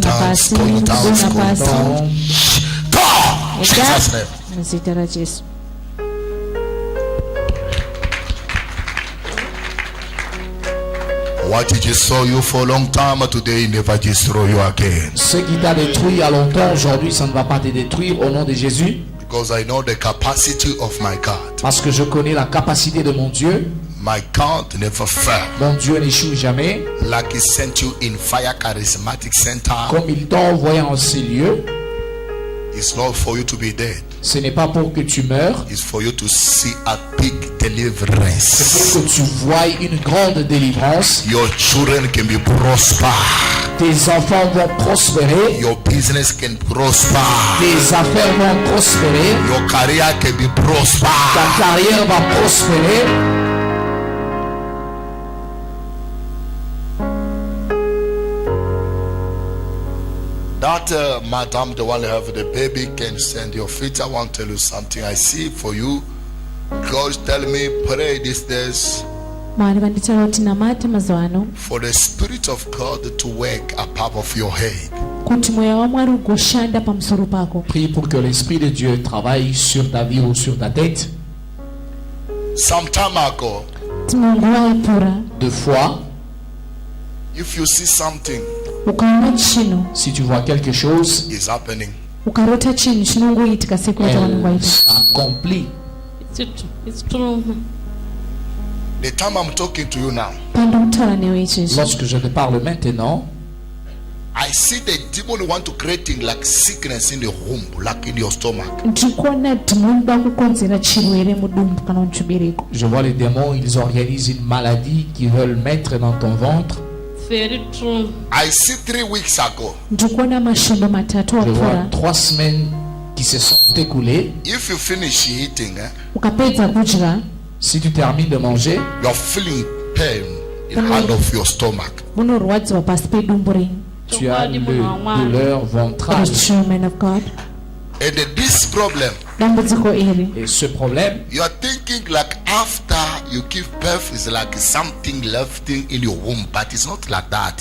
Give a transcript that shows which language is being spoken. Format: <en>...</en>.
<en>down. It's</en> <sn>pasi,</sn> <en>going down. It's</en> <sn>kudona</sn> <en>going</en> <sn>pasi.</sn> <en>down. Go. Jesus name.</en> <sn>Muzita rajesu.</sn> <en>What did destroy you for a long time, today never destroy you again.</en> <fr>Ce qui t'a détruit il y a longtemps, aujourd'hui, ça ne va pas te détruire au nom de Jésus.</fr> <en>Because I know the capacity of my God.</en> <fr>Parce que je connais la capacité de mon Dieu.</fr> <en>My God never fail.</en> <fr>Mon Dieu n'échoue jamais.</fr> <en>Like he sent you in Fire Charismatic Center,</en> <fr>Comme il t'a envoyé en ces lieux,</fr> <en>it's not for you to be dead.</en> <fr>ce n'est pas pour que tu meurs.</fr> <en>It's for you to see a big</en> <fr>C'est</fr> <en>deliverance.</en> <fr>pour que tu voies une grande délivrance.</fr> <en>Your children can be prosper.</en> <fr>Tes enfants vont prospérer.</fr> <en>Your business can prosper.</en> <fr>Tes affaires vont prospérer.</fr> <en>Your career can be prosper.</en> <fr>Ta carrière va prospérer.</fr> <en>That madam, the one who have the baby, can send your feet. I want to tell you something. I see for you. God tell me, pray these days</en> <sn>Mwari vanditaura kuti namate mazuva ano</sn> <en>for the Spirit of God to work above of your head.</en> <sn>kuti mweya wamwari ugoshanda pamusoro pako.</sn> <fr>Prie pour que l'Esprit de Dieu travaille sur ta vie ou sur ta tête.</fr> <en>Some time ago,</en> <sn>Timwe nguva ipfuura,</sn> <fr>2 fois,</fr> <en>if you see something</en> <sn>ukaona chinhu,</sn> <fr>si tu vois quelque chose,</fr> <en>is happening,</en> <sn>ukarota chinhu chinongoitika sekurota</sn> <fr>elle</fr> <sn>vanongoita.</sn> <fr>s'accomplit.</fr> <en>It's true. the time I'm talking to you now,</en> <sn>Pandokutaura newe izvezvi,</sn> <fr>Lorsque je te parle maintenant,</fr> <en>I see the demon want to creating like sickness in the womb, like in your stomach.</en> <sn>ndikuona dhimoni da kukonzera chirwere mudumbu kana muchibereko.</sn> <fr>je vois les démons, ils organisent une maladie qu'ils veulent mettre dans ton ventre.</fr> <en>Very true. I see 3 weeks ago,</en> <sn>Ndikuona masvondo matatu</sn> <fr>Je vois</fr> <sn>apfuura,</sn> <fr>3 semaines qui se sont écoulées.</fr> <en>if you finish eating,</en> <sn>ukapedza kudya</sn> <fr>Si tu termines de manger,</fr> <en>you're feeling pain in hand of your stomach.</en> <sn>munorwadziwa pasi pedumbu renyu.</sn> <fr>tu as le douleur ventrale.</fr> <en>True man of God. And this problem,</en> <sn>Dambudziko iri</sn> <fr>Et ce problème,</fr> <en>you are thinking like after after you give birth, it's like something left in your womb, but it's not like that.</en>